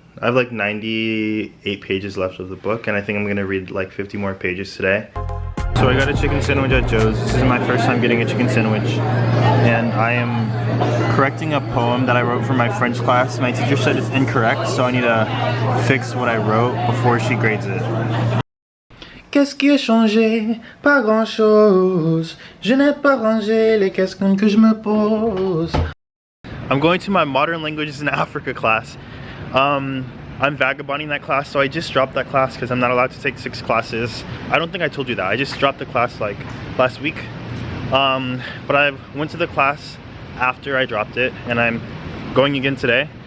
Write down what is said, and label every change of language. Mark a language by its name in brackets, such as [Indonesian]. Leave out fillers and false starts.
[English] I have like 98 pages left of the book, and I think I'm gonna read like 50 more pages today. So I got a chicken sandwich at Joe's. This is my first time getting a chicken sandwich. And I am correcting a poem that I wrote for my French class. My teacher said it's incorrect, so I need to fix what I wrote before she grades it. [French] Qu'est-ce qui a changé? Pas grand chose. Je n'ai pas rangé les questions que je me pose. [English] I'm going to my Modern Languages in Africa class. I'm vagabonding that class, so I just dropped that class because I'm not allowed to take 6 classes. I don't think I told you that. I just dropped the class like last week. But I went to the class after I dropped it, and I'm going again today.